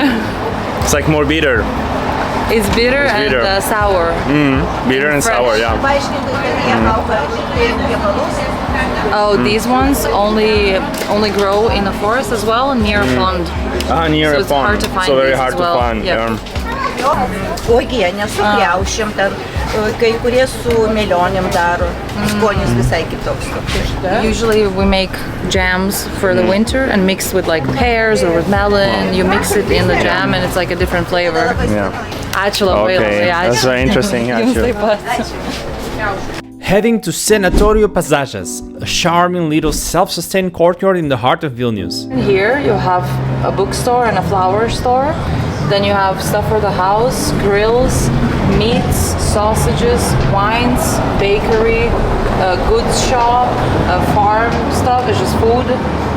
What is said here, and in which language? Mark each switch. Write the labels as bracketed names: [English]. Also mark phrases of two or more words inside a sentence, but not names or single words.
[English] It's like more bitter. It's bitter, bitter. and sour. Bitter and fresh. sour, yeah. Oh, these ones only grow in the forest as well, near a pond. Near So a it's pond. hard to find so very these hard as well. to find. Yep. [Lithuanian] Uogienė su kriaušėm, ten kai kurie su melionėm daro. Skonis visai kitoks. [English] Usually we make jams for the winter and mix with like pears or with melon. You mix it in the jam and it's like a different flavor. Yeah. [Lithuanian] Ačiū labai. [English] Okay, that's very interesting. [Lithuanian] Jums Ačiū. taip pat. [English] Heading to Senatorio Pasažas, a charming little self-sustained courtyard in the heart of Vilnius. Here you have a bookstore and a flower store. Then you have stuff for the house, grills, meats, sausages, wines, bakery, a goods shop, a farm stuff, it's just food.